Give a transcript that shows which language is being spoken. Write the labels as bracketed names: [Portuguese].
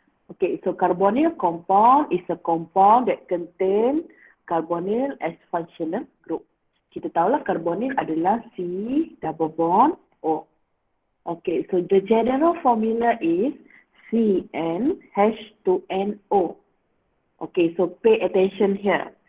[English] Okay, so carbonyl compound is a compound that contain carbonyl as functional group. [Malay] Kita tahulah carbonyl adalah C double bond O. [English] Okay, so the general formula is CnH2nO. Okay, so pay attention here.